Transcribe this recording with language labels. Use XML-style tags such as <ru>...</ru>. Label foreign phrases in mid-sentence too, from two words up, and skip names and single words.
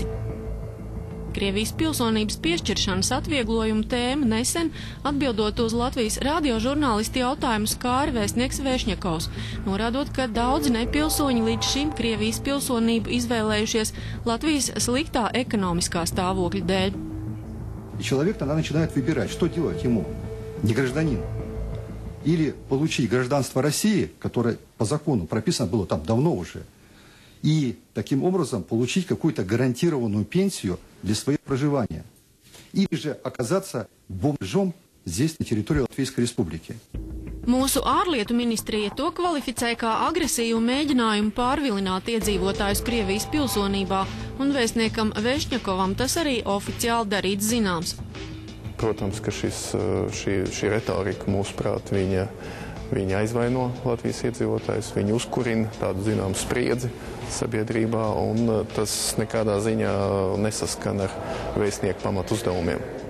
<lv>Krievijas pilsonības piešķiršanas atvieglojumu tēmu nesen, atbildot uz Latvijas radiožurnālisti jautājumu, skāra vēstnieks Vešņakovs, norādot, ka daudzi nepilsoņi līdz šim Krievijas pilsonību izvēlējušies Latvijas sliktā ekonomiskā stāvokļa dēļ.</lv> <ru>Человек тогда начинает выбирать, что делать ему, не гражданин. Или получить гражданство России, которое по закону прописано было там давно уже, и таким образом получить какую-то гарантированную пенсию для своего проживания. Или же оказаться бомжом здесь, на территории Латвийской Республики.</ru> <lv>Mūsu ārlietu ministrija to kvalificē kā agresīvu mēģinājumu pārvilināt iedzīvotājus Krievijas pilsonībā, un vēstniekam Vešņakovam tas arī oficiāli darīts zināms. Protams, ka šī retorika, mūsuprāt, viņa aizvaino Latvijas iedzīvotājus, viņa uzkurina tādu zināmu spriedzi sabiedrībā, un tas nekādā ziņā nesaskan ar vēstnieku pamatu uzdevumiem.</lv>